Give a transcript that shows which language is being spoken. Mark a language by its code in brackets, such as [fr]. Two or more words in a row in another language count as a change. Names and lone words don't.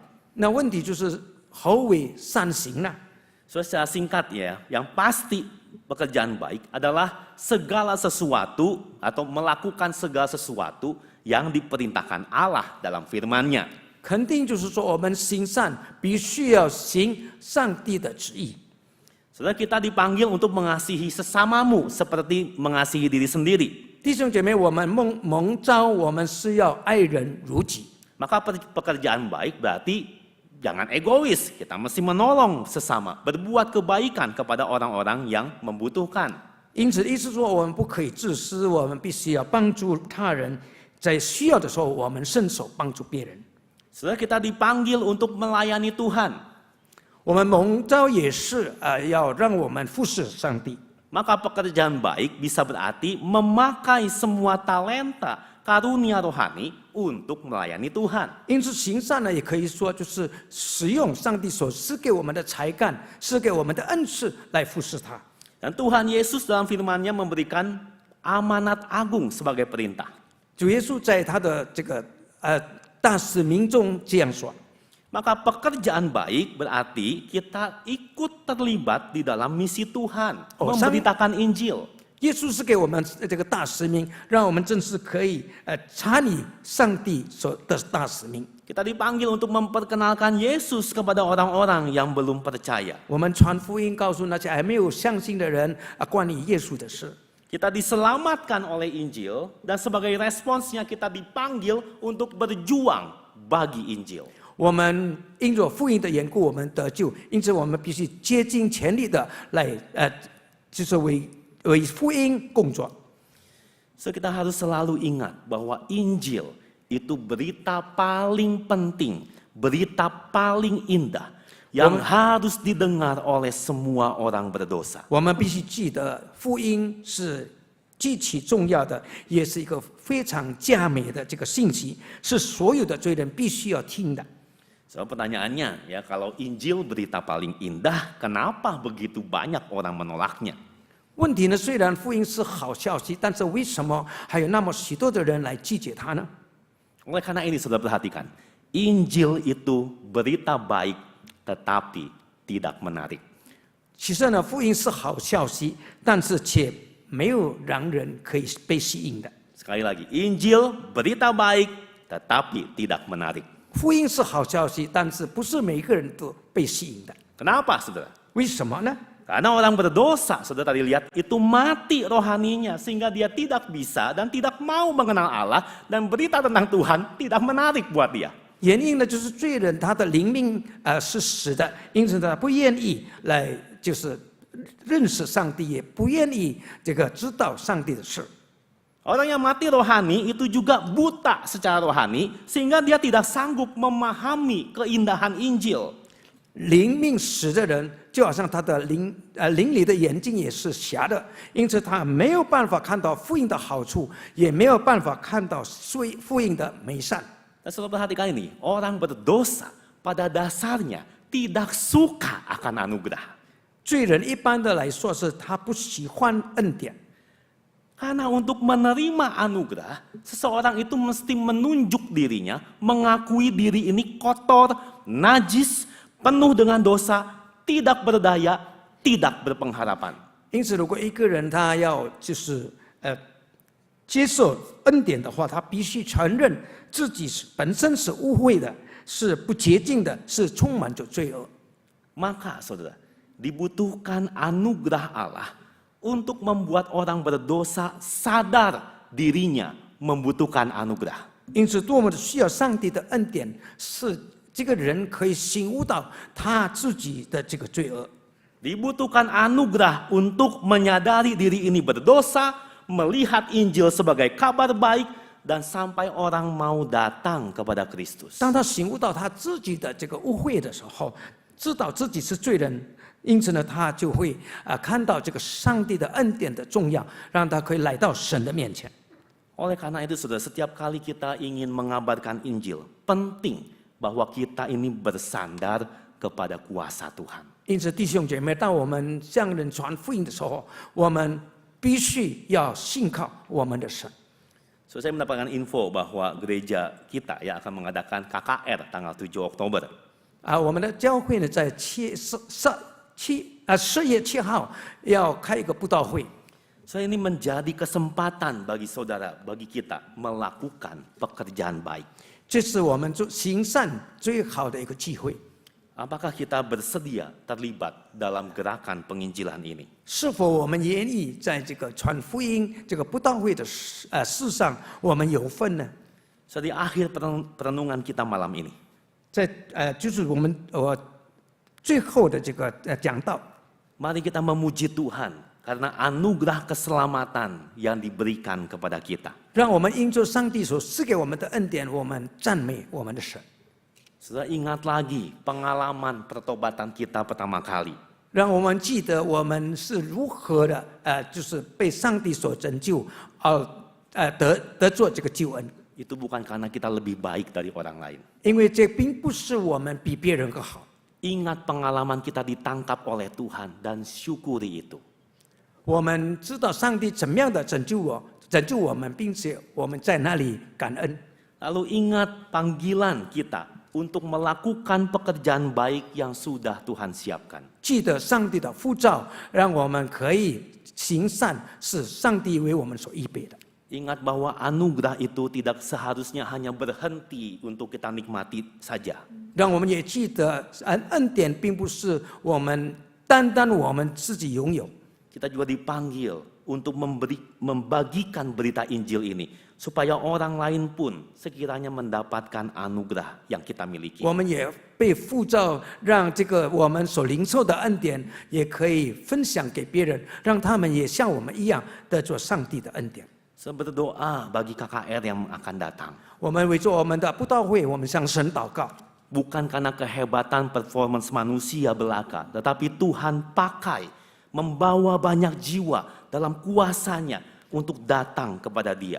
[zh] 那问题就是何为善行呢？ [id] So, secara singkat ya, yang pasti pekerjaan baik adalah segala sesuatu atau melakukan segala sesuatu yang diperintahkan Allah dalam firman-Nya. [zh] 肯定就是说，我们行善必须要行上帝的旨意。 [id] Saudara, kita dipanggil untuk mengasihi sesamamu seperti mengasihi diri sendiri. [zh] 弟兄姐妹，我们蒙召，我们是要爱人如己。 [id] Maka pekerjaan baik berarti jangan egois, kita mesti menolong sesama, berbuat kebaikan kepada orang-orang yang membutuhkan. [zh] 因此，意思说，我们不可以自私，我们必须要帮助他人，在需要的时候，我们伸手帮助别人。 [id] Saudara, kita dipanggil untuk melayani Tuhan. [zh] 我们蒙召也是要让我们服侍上帝。 [id] Maka pekerjaan baik bisa berarti memakai semua talenta, karunia rohani untuk melayani Tuhan. [zh] 因此，行善呢，也可以说就是使用上帝所赐给我们的才干、赐给我们的恩赐来服侍他。 [id] Dan Tuhan Yesus dalam firman-Nya memberikan amanat agung sebagai perintah. [zh] 主耶稣在他的这个大使命中这样说。 [id] Maka pekerjaan baik berarti kita ikut terlibat di dalam misi Tuhan, memberitakan Injil. [zh] 耶稣是给我们这个大使命，让我们正式可以参与上帝所的大使命。 [id] Kita dipanggil untuk memperkenalkan Yesus kepada orang-orang yang belum percaya. [zh] 我们传福音，告诉那些还没有相信的人关于耶稣的事。 [id] Kita diselamatkan oleh Injil dan sebagai responsnya kita dipanggil untuk berjuang bagi Injil. [zh] 我们因着福音的缘故，我们得救，因此我们必须竭尽全力的来就是为福音工作。 [id] So kita harus selalu ingat bahwa Injil itu berita paling penting, berita paling indah yang harus didengar oleh semua orang berdosa. [zh] 我们必须记得，福音是极其重要的，也是一个非常佳美的这个信息，是所有的罪人必须要听的。 [id] So pertanyaannya ya, kalau Injil berita paling indah, kenapa begitu banyak orang menolaknya? [zh] 问题呢，虽然福音是好消息，但是为什么还有那么许多的人来拒绝它呢？ [id] Oleh karena ini saudara perhatikan, Injil itu berita baik tetapi tidak menarik. [zh] 其实呢，福音是好消息，但是却没有让人可以被吸引的。 [id] Sekali lagi, Injil berita baik tetapi tidak menarik. [zh] 福音是好消息，但是不是每一个人都被吸引的。 [id] Kenapa saudara? [zh] 为什么呢？ [id] Karena orang berdosa, saudara tadi lihat, itu mati rohaninya sehingga dia tidak bisa dan tidak mau mengenal Allah dan berita tentang Tuhan tidak menarik buat dia. [zh] 原因呢，就是罪人他的灵命是死的，因此他不愿意来就是认识上帝，也不愿意这个知道上帝的事。 [id] Orang yang mati rohani itu juga buta secara rohani sehingga dia tidak sanggup memahami keindahan Injil. [zh] 灵命死的人，就好像他的灵里的眼睛也是瞎的，因此他没有办法看到福音的好处，也没有办法看到福音的美善。 [id] Dan saudara perhatikan ini, orang berdosa pada dasarnya tidak suka akan anugerah. [zh] 罪人一般的来说是他不喜欢恩典。 [id] Karena untuk menerima anugerah, seseorang itu mesti menunjuk dirinya, mengakui diri ini kotor, najis, penuh dengan dosa, tidak berdaya, tidak berpengharapan. [zh] 因此，如果一个人他要就是接受恩典的话，他必须承认自己本身是污秽的，是不洁净的，是充满着罪恶。 [id] Maka saudara, dibutuhkan anugerah Allah untuk membuat orang berdosa sadar dirinya membutuhkan anugerah. [zh] 因此，多么的需要上帝的恩典，是这个人可以醒悟到他自己的这个罪恶。 [id] Dibutuhkan anugerah untuk menyadari diri ini berdosa, melihat Injil sebagai kabar baik, dan sampai orang mau datang kepada Kristus. [zh] 当他醒悟到他自己的这个污秽的时候，知道自己是罪人。因此呢，他就会看到这个上帝的恩典的重要，让他可以来到神的面前。 [id] Oleh karena itu, saudara, setiap kali kita ingin mengabarkan Injil, penting bahwa kita ini bersandar kepada kuasa Tuhan. [zh] 因此，弟兄姐妹，当我们向人传福音的时候，我们必须要信靠我们的神。 [id] So, saya mendapatkan info bahwa gereja kita ya akan mengadakan KKR tanggal 7 Oktober. [zh] 我们的教会呢，在10月7号要开一个布道会。 [id] So, ini menjadi kesempatan bagi saudara, bagi kita melakukan pekerjaan baik. [zh] 这是我们做行善最好的一个机会。 [id] Apakah kita bersedia terlibat dalam gerakan penginjilan ini? [zh] 是否我们愿意在这个传福音、这个布道会的事上，我们有份呢？ [id] So, di akhir perenungan kita malam ini, [zh] 在就是我最后的这个讲道， [id] mari kita memuji Tuhan karena anugerah keselamatan yang diberikan kepada kita. [zh] 让我们因着上帝所赐给我们的恩典，我们赞美我们的神。 [id] Saudara ingat lagi pengalaman pertobatan kita pertama kali. [zh] 让我们记得我们是如何的就是被上帝所拯救，得做这个救恩。 [id] Itu bukan karena kita lebih baik dari orang lain. [zh] 因为这并不是我们比别人更好。 [id] Ingat pengalaman kita ditangkap oleh Tuhan dan syukuri itu. [zh] 我们知道上帝怎么样的拯救我们，并且我们在那里感恩。 [id] Lalu ingat panggilan kita untuk melakukan pekerjaan baik yang sudah Tuhan siapkan. [zh] 记得上帝的呼召，让我们可以行善，是上帝为我们所预备的。 [id] Ingat bahwa anugerah itu tidak seharusnya hanya berhenti untuk kita nikmati saja. [zh] 让我们也记得，恩典并不是我们单单我们自己拥有， [id] Kita juga dipanggil untuk membagikan berita Injil ini supaya orang lain pun sekiranya mendapatkan anugerah yang kita miliki. [zh] 我们也被呼召，让这个我们所领受的恩典也可以分享给别人，让他们也像我们一样得着上帝的恩典。 [id] Berdoa bagi KKR yang akan datang. [zh] 我们为着我们的布道会，我们向神祷告。 [id] Bukan karena kehebatan performance manusia belaka, tetapi Tuhan pakai membawa banyak jiwa dalam kuasanya untuk datang kepada Dia.